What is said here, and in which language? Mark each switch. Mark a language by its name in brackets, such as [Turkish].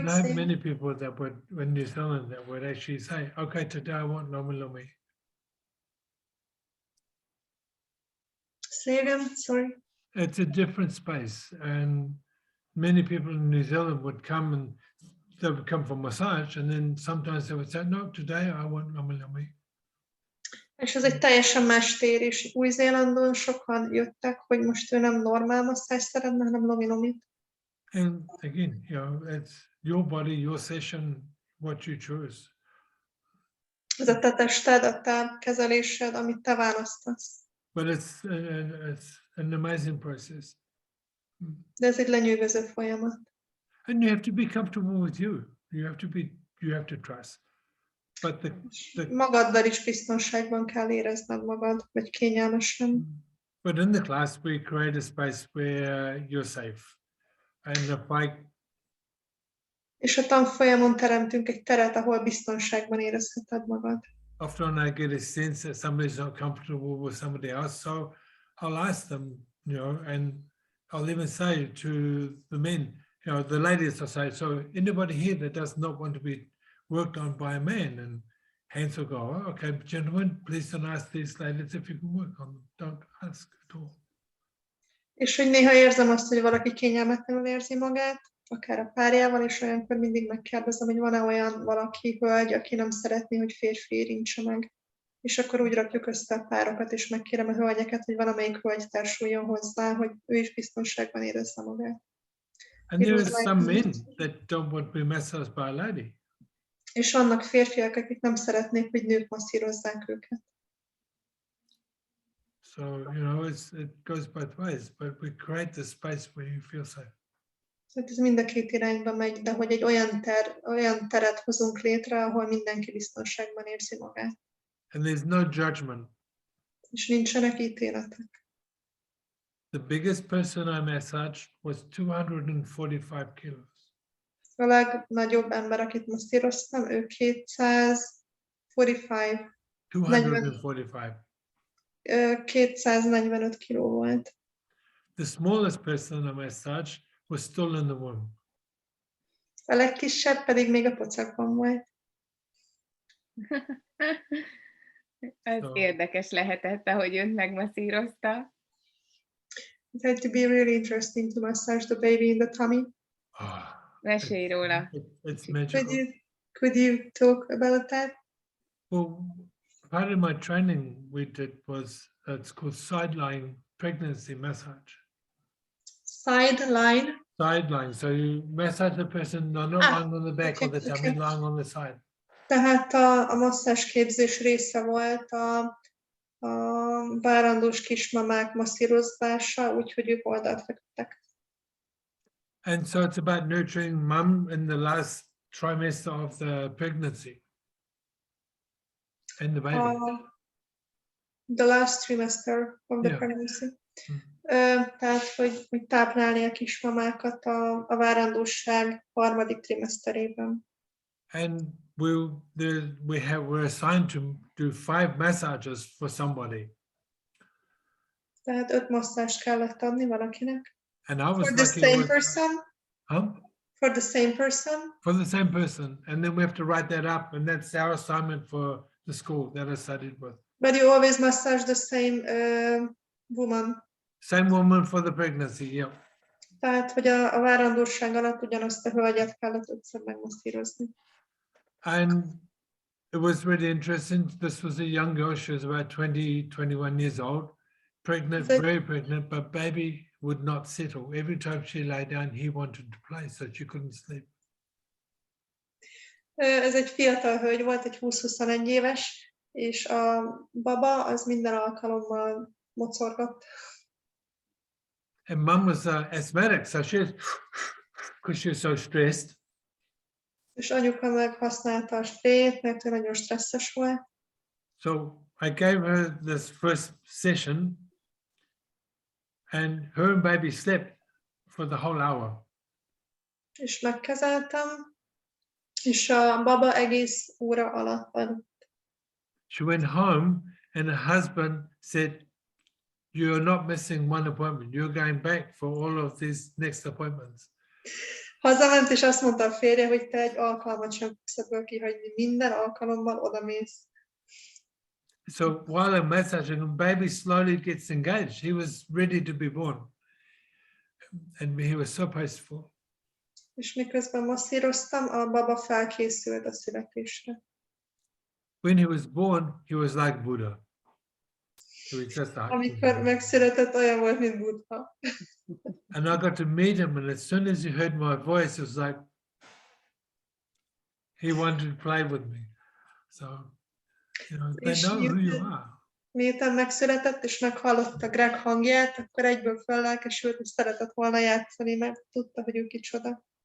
[English] not many people that would, in New Zealand, that would actually say, okay, today I want LomiLomi. Say again, sorry. It's a different space, and many people in New Zealand would come and they would come for massage, and then sometimes they would say, no, today I want LomiLomi. [Hungarian] És ez egy teljesen más tér, és Új-Zélandon sokan jöttek, hogy most ő nem normál masszázs szeretne, hanem LomiLomit. [English] And again, you know, it's your body, your session, what you choose. [Hungarian] Ez a te tested, a te kezelésed, amit te választasz. [English] But it's an amazing process. [Hungarian] De ez egy lenyűgöző folyamat. [English] And you have to be comfortable with you. You have to trust. But [Hungarian] magaddal is biztonságban kell érezned magad, vagy kényelmesen. [English] But in the class, we create a space where you're safe. And [Hungarian] és a tanfolyamon teremtünk egy teret, ahol biztonságban érezheted magad. [English] Often I get a sense that somebody's not comfortable with somebody else, so I'll ask them, you know, and I'll even say to the men, you know, the ladies, I say, so anybody here that does not want to be worked on by a man, and hands will go, oh, okay, gentlemen, please don't ask these ladies if you can work on them. Don't ask at all. [Hungarian] És hogy néha érzem azt, hogy valaki kényelmetlenül érzi magát, akár a párjával, és olyankor mindig megkérdezem, hogy van-e olyan valaki, hölgy, aki nem szeretné, hogy férfi érintse meg. És akkor úgy rakjuk össze a párokat, és megkérem a hölgyeket, hogy valamelyik hölgy társuljon hozzá, hogy ő is biztonságban érezze magát. [English] And there are some men that don't want to be massaged by a lady. [Hungarian] És vannak férfiak, akik nem szeretnék, hogy nők masszírozzák őket. [English] So, you know, it goes both ways, but we create the space where you feel safe. [Hungarian] Tehát ez mind a két irányba megy, de hogy egy olyan teret hozunk létre, ahol mindenki biztonságban érzi magát. [English] And there's no judgment. [Hungarian] És nincsenek ítéletek. [English] The biggest person I massaged was 245 kilos. [Hungarian] A legnagyobb ember, akit masszíroztam, ő 245 kiló volt. [English] The smallest person I massaged was still in the womb. [Hungarian] A legkisebb pedig még a pocakban volt. Ez érdekes lehetett, ahogy önt megmasszírozta. [English] It had to be really interesting to massage the baby in the tummy. [Hungarian] Mesélj róla. [English] It's magical. Could you talk about that? Well, part of my training we did was, it's called side-lying pregnancy massage. Sideline? Sideline, so you massage the person, not lying on the back or the tummy, lying on the side. [Hungarian] Tehát a masszázs képzés része volt a várandós kismamák masszírozása, úgyhogy ők oldalt feküdtek. [English] And so it's about nurturing mum in the last trimester of the pregnancy and the baby. The last trimester of the pregnancy. [Hungarian] Tehát, hogy táplálni a kismamákat a várandóság harmadik trimeszterében. [English] And we're assigned to do 5 massages for somebody. [Hungarian] Tehát 5 masszást kellett adni valakinek. [English] And I was for the same person? For the same person? For the same person. And then we have to write that up, and that's our assignment for the school that I studied with. But you always massage the same woman. Same woman for the pregnancy, yeah. [Hungarian] Tehát, hogy a várandóság alatt ugyanazt a hölgyet kellett 5-ször megmasszírozni. [English] And it was really interesting. This was a young girl. She was about 20, 21 years old, pregnant, very pregnant, but baby would not settle. Every time she lay down, he wanted to play, so she couldn't sleep. [Hungarian] Ez egy fiatal hölgy volt, egy 20-21 éves, és a baba az minden alkalommal mocorgott. [English] And mum was asthmatic, so she was, because she was so stressed. [Hungarian] És anyuka meg használta a sprayt, mert ő nagyon stresszes volt. [English] So I gave her this first session, and her and baby slept for the whole hour. [Hungarian] És megkezeltem, és a baba egész óra alatt aludt. [English] She went home, and her husband said, "You're not missing one appointment. You're going back for all of these next appointments." [Hungarian] Hazament, és azt mondta a férje, hogy te egy alkalmat sem fogsz ebből kihagyni. Minden alkalommal odamész. [English] So while I'm massaging, baby slowly gets engaged. He was ready to be born. And he was so peaceful. [Hungarian] És miközben masszíroztam, a baba felkészült a születésre. [English] When he was born, he was like Buddha. He was just like [Hungarian] Amikor megszületett, olyan volt, mint Buddha. [English] And I got to meet him, and as soon as he heard my voice, it was like he wanted to play with me. So, you know, they know who you are. [Hungarian] Miután megszületett, és meghallotta Greg hangját, akkor egyből fellelkesült, és szeretett volna játszani, mert tudta, hogy ő kicsoda.